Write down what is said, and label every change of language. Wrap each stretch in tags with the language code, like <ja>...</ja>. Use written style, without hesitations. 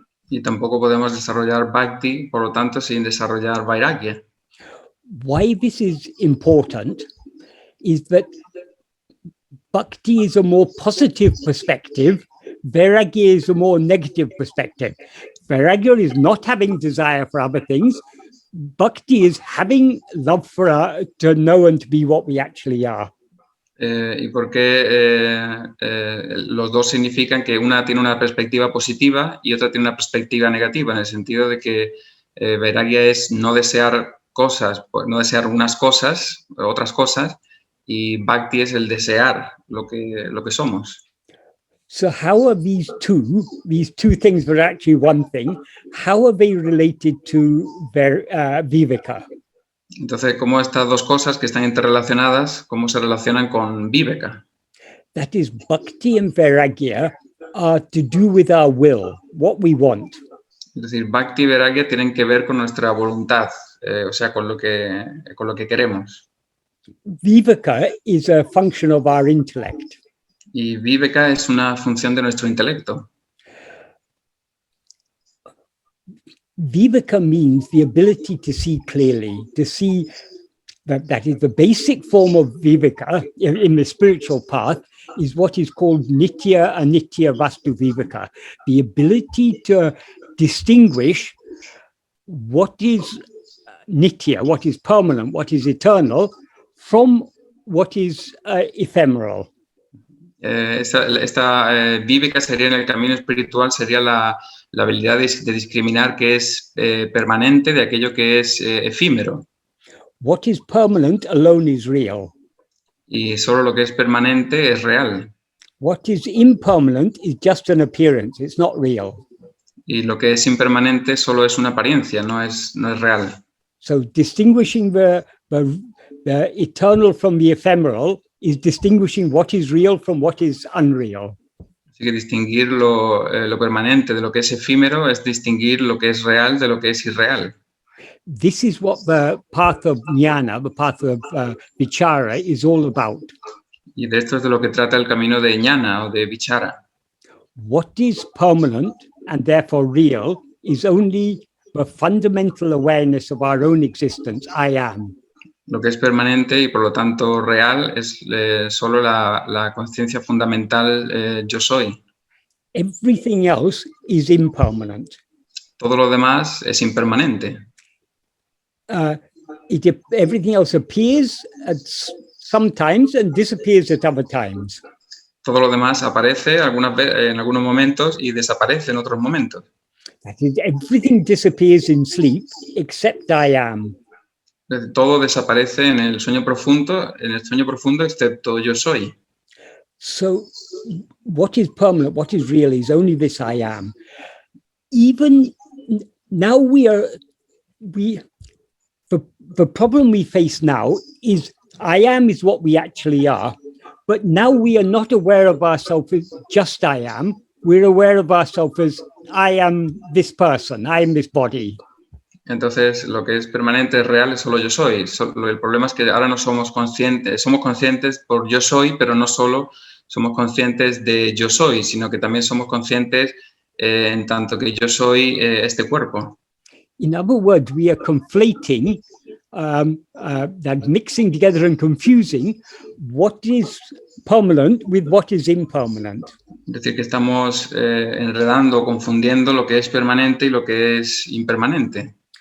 <es>Y tampoco podemos desarrollar bhakti, por lo tanto, sin desarrollar vairagya.</es> <en>Why this is important is that bhakti is a more positive perspective, vairagya is a more negative perspective. Vairagya is not having desire for other things. Bhakti is having love for to know and to be what we actually are.</en> <es>¿Y por qué los dos significan que una tiene una perspectiva positiva y otra tiene una perspectiva negativa? En el sentido de que vairagya es no desear cosas, no desear unas cosas, otras cosas, y bhakti es el desear lo que somos.</es> <en>So how are these two things that are actually one thing, how are they related to vivēka?</en> <es>Entonces, ¿cómo estas dos cosas que están interrelacionadas, cómo se relacionan con vivēka?</es> <en>That is, bhakti and vairāgya are to do with our will, what we want.</en> <es>Es decir, bhakti y vairagya tienen que ver con nuestra voluntad, o sea, con lo que queremos.</es> <en>Vivēka is a function of our intellect.</en> <es>Y vivēka es una función de nuestro intelecto.</es> <en>Vivēka means the ability to see clearly, to see that is the basic form of vivēka in the spiritual path is what is called nitya anitya vastu vivēka, the ability to distinguish what is nitya, what is permanent, what is eternal, from what is ephemeral.</en> <es>Esta vivēka sería en el camino espiritual, sería la habilidad de discriminar qué es permanente de aquello que es efímero.</es> <en>What is permanent alone is real.</en> <es>Y solo lo que es permanente es real.</es> <en>What is impermanent is just an appearance, it's not real.</en> <es>Y lo que es impermanente solo es una apariencia, no es real.</es> <en>So distinguishing the eternal from the ephemeral is distinguishing what is real from what is unreal.</en> <es>Así que distinguir lo permanente de lo que es efímero es distinguir lo que es real de lo que es irreal.</es> <en>This is what the path of jnana, the path of vichara is all about.</en> <es>Y de esto es de lo que trata el camino de jnana o de vichara.</es> <en>What is permanent and therefore real is only the fundamental awareness of our own existence, I am.</en> <es>Lo que es permanente y por lo tanto real es solo la conciencia fundamental yo soy.</es> <en>Everything else is impermanent.</en> <es>Todo lo demás es impermanente.</es> <en>Everything else appears at sometimes and disappears at other times.</en> <es>Todo lo demás aparece en algunos momentos y desaparece en otros momentos.</es> <en>That is, everything disappears in sleep except I am.</en> <es>Todo desaparece en el sueño profundo excepto yo soy.</es> <en>So what is permanent, what is real is only this I am. Even now the problem we face now is I am is what we actually are, but now we are not aware of ourselves as just I am. We're aware of ourselves as I am this person, I am this body.</en> <es>Entonces, lo que es permanente, es real, es solo yo soy. El problema es que ahora no somos conscientes por yo soy, pero no solo somos conscientes de yo soy, sino que también somos conscientes en tanto que yo soy este cuerpo.</es> <en>In other words, we are conflating, that mixing together and confusing what is permanent with what is impermanent.</en> <es>Es decir, que estamos enredando, confundiendo lo que es permanente y lo que es impermanente.</es>